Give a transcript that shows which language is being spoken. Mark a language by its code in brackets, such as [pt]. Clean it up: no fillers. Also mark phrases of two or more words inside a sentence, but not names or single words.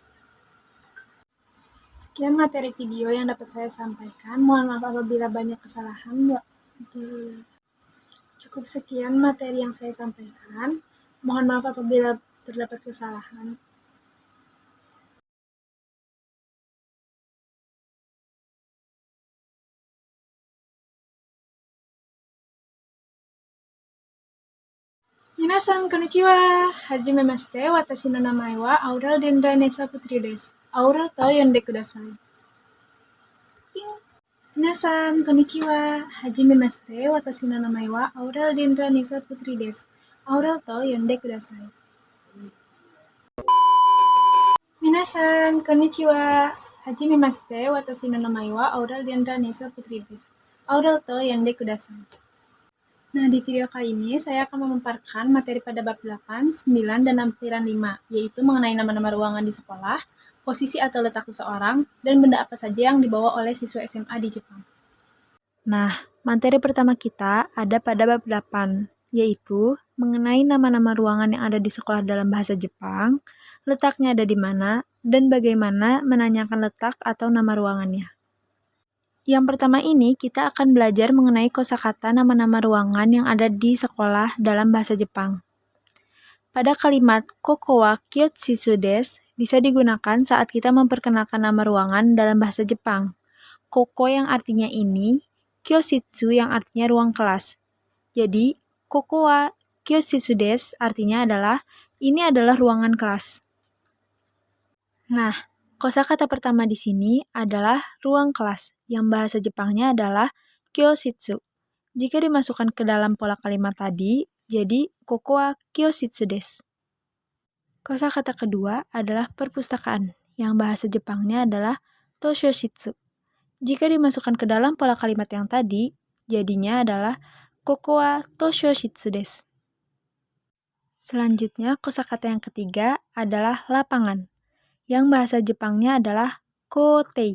[id] Sekian materi video yang dapat saya sampaikan. Mohon maaf apabila banyak kesalahan. Cukup sekian materi yang saya sampaikan. Mohon maaf apabila terdapat kesalahan. [ja] 皆さん、こんにちは. Hajimemashite, watashi no namae wa Aura Dendra Nisa Putri desu. Auraと呼んでください. 皆さん、こんにちは. Hajimemashite, watashi no namae wa Aura Dendra Nisa Putri desu. Auraと呼んでください. 皆さん、こんにちは. Hajimemashite, watashi no namae wa Aura Dendra Nisa Putri desu. Auraと呼んでください. [id] Nah, di video kali ini saya akan memaparkan materi pada bab 8, 9, dan lampiran 5, yaitu mengenai nama-nama ruangan di sekolah, posisi atau letak seseorang, dan benda apa saja yang dibawa oleh siswa SMA di Jepang. Nah, materi pertama kita ada pada bab 8, yaitu mengenai nama-nama ruangan yang ada di sekolah dalam bahasa Jepang, letaknya ada di mana, dan bagaimana menanyakan letak atau nama ruangannya. Yang pertama ini, kita akan belajar mengenai kosakata nama-nama ruangan yang ada di sekolah dalam bahasa Jepang. Pada kalimat [ja] ここは教室です [id] bisa digunakan saat kita memperkenalkan nama ruangan dalam bahasa Jepang. Koko yang artinya ini, kyoshitsu yang artinya ruang kelas. Jadi, [ja] ここは教室です [id] artinya adalah ini adalah ruangan kelas. Nah, kosakata pertama di sini adalah ruang kelas, yang bahasa Jepangnya adalah kyoshitsu. Jika dimasukkan ke dalam pola kalimat tadi, jadi [ja] ここは教室です. [id] Kosakata kedua adalah perpustakaan, yang bahasa Jepangnya adalah toshoshitsu. Jika dimasukkan ke dalam pola kalimat yang tadi, jadinya adalah [ja] ここは図書室です. [id] Selanjutnya, kosakata yang ketiga adalah lapangan, yang bahasa Jepangnya adalah kotei.